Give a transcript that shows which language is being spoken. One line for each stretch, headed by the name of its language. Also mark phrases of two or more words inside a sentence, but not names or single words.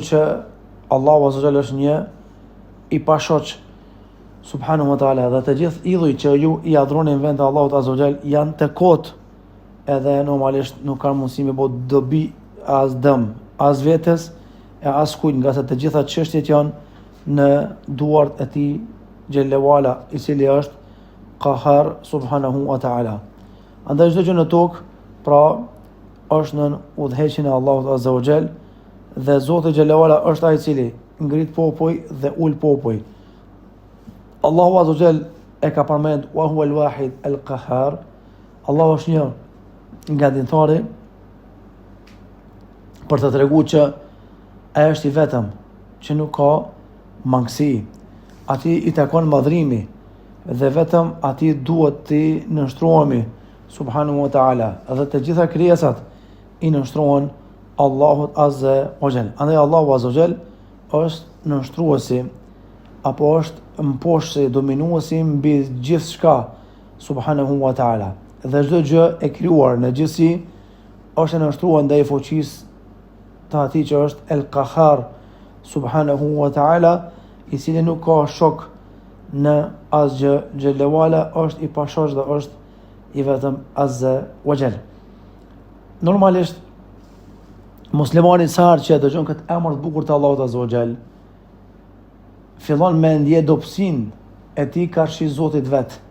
Albanian: që Allahu
Arabic: عز وجل
Albanian: është një i pashoq
Arabic: سبحانه وتعالى,
Albanian: dhe të gjithë idhujt që ju i adhuroni në vend të Allahut
Arabic: عز وجل
Albanian: janë të kot, edhe normalisht nuk kanë mundësi me bë dobi as dëm as vetes e as kujt, nga se të gjitha çështjet janë në duart e tij xhellewala, i cili është qahar
Arabic: سبحانه وتعالى.
Albanian: Andaj çdo gjë në tokë pra është në udhëheqjen e Allahut
Arabic: عز وجل,
Albanian: dhe Zoti xhellewala është ai i cili ngrit popull dhe ul popull. Allahu
Arabic: عز وجل
Albanian: e ka përmend
Arabic: وهو الواحد القهار.
Albanian: Allahu është një nga dhënëtari për të treguar që ai është i vetëm, që nuk ka mangësi. Ati i takon madhrimi dhe vetëm ati duhet të nënshtrohemi
Arabic: سبحانه وتعالى,
Albanian: dhe të gjitha krijesat i nënshtrohen Allahut
Arabic: عز وجل.
Albanian: Andaj Allahu
Arabic: عز وجل
Albanian: është nënshtruesi apo është mposhtësi, dominuesi mbi gjithçka
Arabic: سبحانه وتعالى,
Albanian: dhe çdo gjë e krijuar në gjithësi është e nënshtruar ndaj fuqisë të atij që është
Arabic: القهار سبحانه وتعالى,
Albanian: i cili nuk ka shok në asgjë, xhellewala është i pashoq dhe është i vetëm
Arabic: عز وجل.
Albanian: Normalisht muslimani sa herë që dëgjon këtë emër të bukur të Allahut
Arabic: عز وجل,
Albanian: fillon me ndje dobësinë e tij karshi Zotit vet.